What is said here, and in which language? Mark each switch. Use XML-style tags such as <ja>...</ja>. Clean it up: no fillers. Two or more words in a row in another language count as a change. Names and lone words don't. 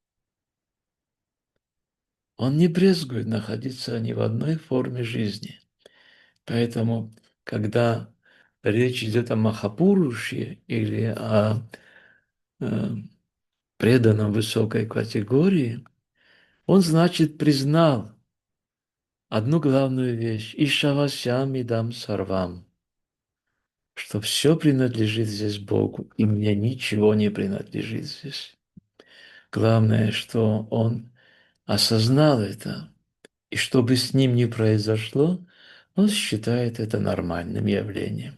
<ru>Он не брезгует находиться ни в одной форме жизни. Поэтому, когда речь идет о Махапуруше или о преданном высокой категории, он, значит, признал одну главную вещь –</ru> <sa>«ईशावास्यम् इदम् सर्वम्»,</sa> <ru>что все принадлежит здесь Богу, и мне ничего не принадлежит здесь. Главное, что он осознал это, и что бы с ним ни произошло, он считает это нормальным явлением.</ru>